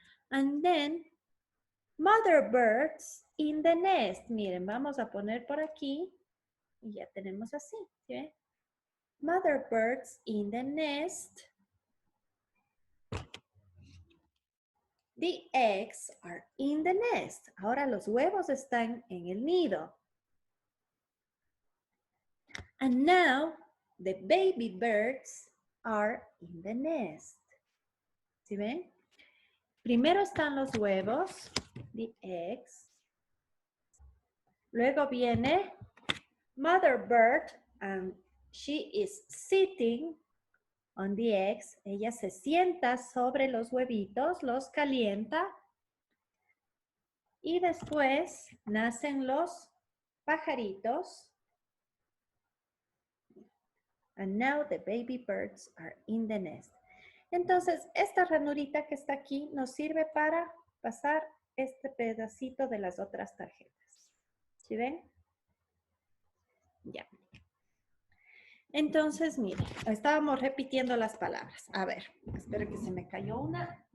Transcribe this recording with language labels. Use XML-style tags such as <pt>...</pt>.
<en>And then, mother birds in the nest.</en> <es>Miren, vamos a poner por aquí y ya tenemos así. ¿Sí ven?</es> <en>Mother birds in the nest. The eggs are in the nest.</en> <es>Ahora los huevos están en el nido.</es> <en>And now the baby birds are in the nest.</en> <es>¿Sí ven? Primero están los huevos,</es> <en>the eggs.</en> <es>Luego viene</es> <en>mother bird and she is sitting on the eggs.</en> <es>Ella se sienta sobre los huevitos, los calienta. Y después nacen los pajaritos.</es> <en>And now the baby birds are in the nest.</en> <es>Entonces, esta ranurita que está aquí nos sirve para pasar este pedacito de las otras tarjetas. ¿Sí ven? Ya. Entonces, miren, estábamos repitiendo las palabras. A ver, espero que se me cayó una.</es>